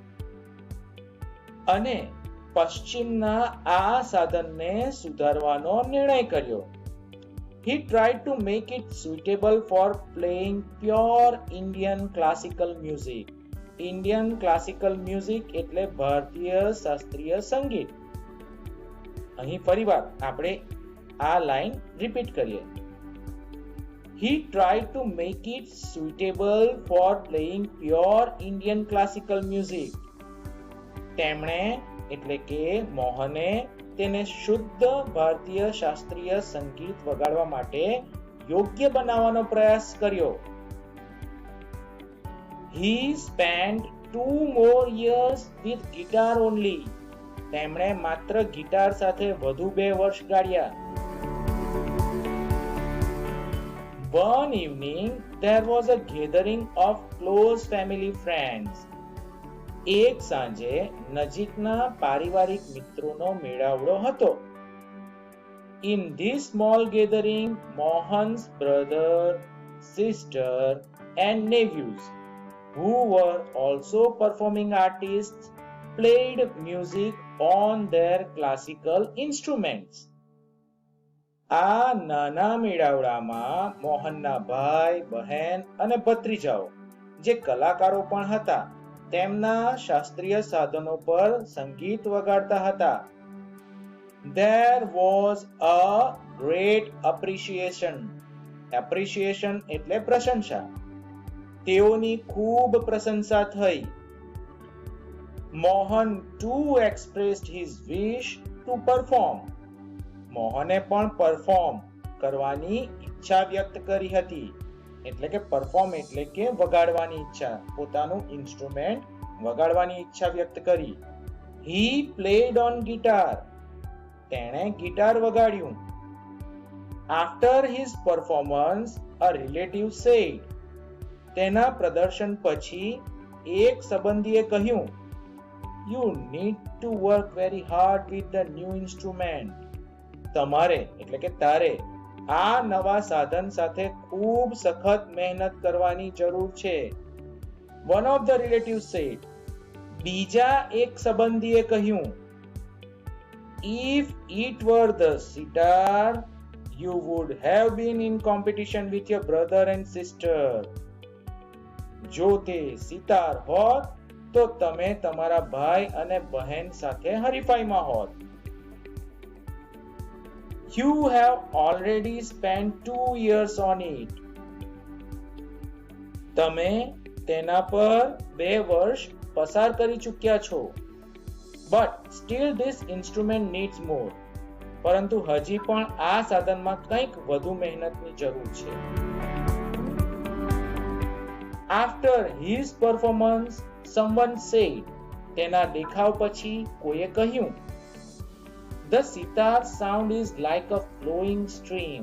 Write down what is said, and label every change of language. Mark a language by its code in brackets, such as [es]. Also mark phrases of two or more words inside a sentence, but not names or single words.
[gu] અને પશ્ચિમના આ સાધનને સુધારવાનો નિર્ણય કર્યો. [en] He tried to make it suitable for playing pure Indian classical music. Indian classical music [gu] એટલે ભારતીય શાસ્ત્રીય સંગીત. અહીં ફરીવાર આપણે આ લાઈન રિપીટ કરીએ. [en] He tried to make it suitable for playing pure Indian classical music. [gu] તેમણે એટલે કે મોહને તેને શુદ્ધ ભારતીય શાસ્ત્રીય સંગીત વગાડવા માટે યોગ્ય બનાવવાનો પ્રયાસ કર્યો. [en] He spent 2 more years with guitar only. [gu] તેમણે માત્ર ગિટાર સાથે વધુ 2 વર્ષ ગાળ્યા. [en] One evening there was a gathering of close family friends. [gu] એક સાંજે નજીકના પારિવારિક મિત્રોનો મેળાવડો હતો. [en] In this small gathering, Mohan's brother, sister and nephews, who were also performing artists, played music on their classical instruments. [gu] આ નાના મેળાવડામાં મોહનના ભાઈ, બહેન અને ભત્રીજાઓ જે કલાકારો પણ હતા તેમના શાસ્ત્રીય સાધનો પર સંગીત વગાડતા હતા. [en] There was a great appreciation. [gu] Appreciation એટલે પ્રશંસા. તેઓની ખૂબ પ્રશંસા થઈ. [en] Mohan too expressed his wish to perform. [gu] મોહને પણ પરફોર્મ કરવાની ઈચ્છા વ્યક્ત કરી હતી. એટલે કે પરફોર્મ એટલે કે વગાડવાની ઈચ્છા, પોતાનું ઇન્સ્ટ્રુમેન્ટ વગાડવાની ઈચ્છા વ્યક્ત કરી. [en] He played on guitar. [gu] તેણે ગિટાર વગાડ્યું. [en] After his performance, a relative said. [gu] તેના પ્રદર્શન પછી એક સંબંધીએ કહ્યું, [en] You need to work very hard with the new instrument. [gu] તમારે એટલે કે તારે આ નવા સાધન સાથે ખૂબ સખત મહેનત કરવાની જરૂર છે. [en] One of the relatives said. [gu] બીજા એક સંબંધીએ કહ્યું, [en] If it were the sitar, you would have been in competition with your brother and sister. [gu] જો તે સિતાર હોત તો તમે તમારા ભાઈ અને બહેન સાથે હરીફાઈમાં હોત. [en] You have already spent 2 years on it. [gu] તમે તેના પર 2 વર્ષ પસાર કરી ચૂક્યા છો. [en] But still this instrument needs more. [gu] પરંતુ હજી પણ આ સાધનમાં કંઈક વધુ મહેનતની જરૂર છે. [en] After his performance, someone said. [gu] તેના દેખાવ પછી કોઈએ કહ્યું, [en] The sitar sound is like a flowing stream.